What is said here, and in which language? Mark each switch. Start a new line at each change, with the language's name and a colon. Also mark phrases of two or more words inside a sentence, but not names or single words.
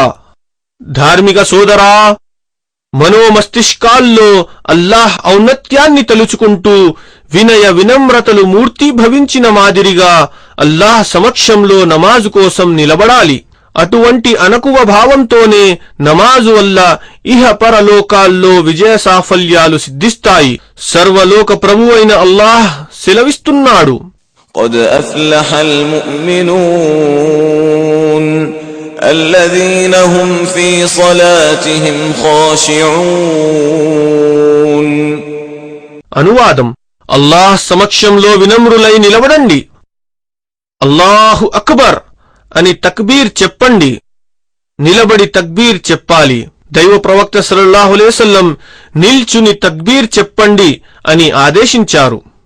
Telugu: ధార్మిక సోదరా, మనోమస్తిష్కాల్లో అల్లాహ్ ఔన్నత్యాన్ని తలుచుకుంటూ వినయ వినమ్రతలు మూర్తీభవించిన మాదిరిగా అల్లాహ్ సమక్షంలో నమాజు కోసం నిలబడాలి. అటువంటి అనకువ భావంతోనే నమాజు వల్ల ఇహ పరలోకాల్లో విజయ సాఫల్యాలు సిద్ధిస్తాయి. సర్వలోక ప్రభువైన అల్లాహ్ సెలవిస్తున్నాడు,
Arabic: قد أفلح المؤمنون الذين هم في صلاتهم خاشعون.
Telugu: అనువాదం: అల్లాహ్ సమక్షంలో వినమ్రులై నిలబడండి,
Arabic: الله أكبر
Telugu: అని తక్బీర్ చెప్పండి, నిలబడి తక్బీర్ చెప్పాలి. దైవ ప్రవక్త
Arabic: صلى الله عليه وسلم
Telugu: నిల్చుని తక్బీర్ చెప్పండి అని ఆదేశించారు.